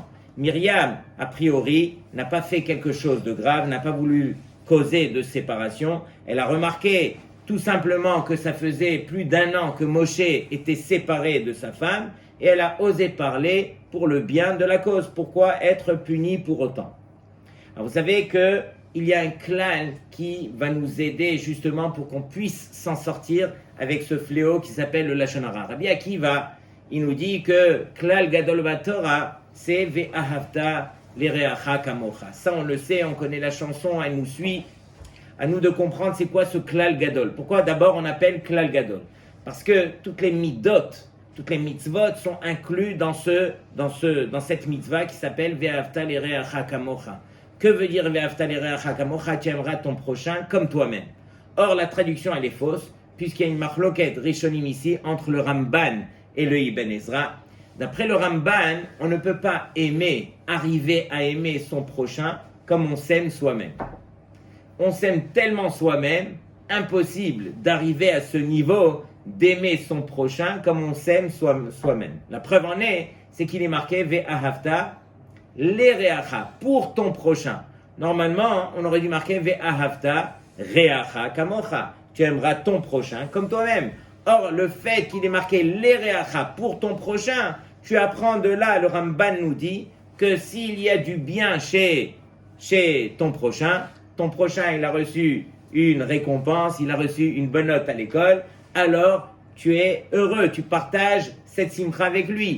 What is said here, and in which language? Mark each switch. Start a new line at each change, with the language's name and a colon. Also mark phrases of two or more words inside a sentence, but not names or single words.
French: Myriam, a priori, n'a pas fait quelque chose de grave, n'a pas voulu causer de séparation, elle a remarqué tout simplement que ça faisait plus d'1 an que Moshe était séparé de sa femme, et elle a osé parler pour le bien de la cause. Pourquoi être punie pour autant? Alors vous savez qu'il y a un klal qui va nous aider justement pour qu'on puisse s'en sortir avec ce fléau qui s'appelle le
Hebrew: לשון הרע.
French: Rabbi Akiva, il nous dit que
Hebrew: כלל גדול בתורה,
French: c'est
Hebrew: ואהבת לרעך כמוך.
French: Ça on le sait, on connaît la chanson, elle nous suit. À nous de comprendre c'est quoi ce
Hebrew: כלל גדול.
French: Pourquoi d'abord on appelle
Hebrew: כלל גדול?
French: Parce que toutes les midot, toutes les mitzvot sont inclus dans cette mitzvah qui s'appelle
Hebrew: ואהבת לרעך כמוך.
French: Que veut dire
Hebrew: ואהבת לרעך כמוך?
French: Tu aimeras ton prochain comme toi-même. Or la traduction elle est fausse puisqu'il y a une
Hebrew: מחלוקת ראשונים
French: ici entre le Ramban et le Ibn Ezra. D'après le Ramban, on ne peut pas arriver à aimer son prochain comme on s'aime soi-même. On s'aime tellement soi-même, impossible d'arriver à ce niveau d'aimer son prochain comme on s'aime soi-même. La preuve en est, c'est qu'il est marqué
Hebrew: ואהבת לרעך,
French: pour ton prochain. Normalement, on aurait dû marquer
Hebrew: ואהבת רעך כמוך.
French: Tu aimeras ton prochain comme toi-même. Or, le fait qu'il est marqué l'ereacha, pour ton prochain, tu apprends de là, le Ramban nous dit que s'il y a du bien chez ton prochain, il a reçu une récompense, il a reçu une bonne note à l'école, alors tu es heureux, tu partages cette simcha avec lui.